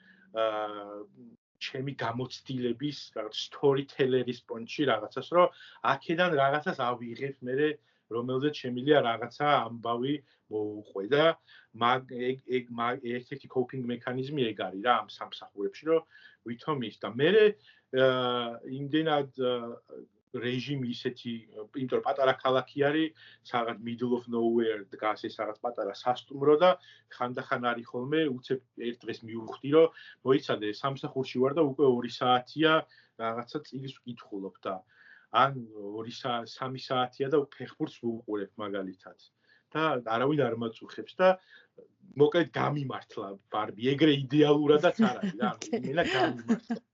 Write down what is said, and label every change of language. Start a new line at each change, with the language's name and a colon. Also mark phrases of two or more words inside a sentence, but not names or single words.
Georgian: ჩემი გამოცდილების რაღაც storyteller-ის პონტში რაღაცას, რომ აქედან რაღაცას ავიღებ მე რომელზეც შემიძლია რაღაცა ამბავი მოუყვე და ეგ ერთ-ერთი coping მექანიზმი ეგ არის რა ამ სამსახურებში, რომ ვითომ ის და მე იმდენად რეჟიმი ისეთი, იმიტომ რომ პატარა ქალაქი არის, რაღაც
English: middle of nowhere
Georgian: დგას ეს რაღაც პატარა სასტუმრო და ხანდახან არის ხოლმე, უცებ ერთ დღეს მივხვდი, რომ მოიცადე სამსახურში ვარ და უკვე 2 საათია რაღაცა წიგნს ვკითხულობ და ან 3 საათია და ფეხბურთს ვუყურებ მაგალითად. და არავინ არ მაწუხებს და მოკლედ გამიმართლა ბარბი, ეგრე იდეალურადაც არ არის რა, იმენა გამიმართლა.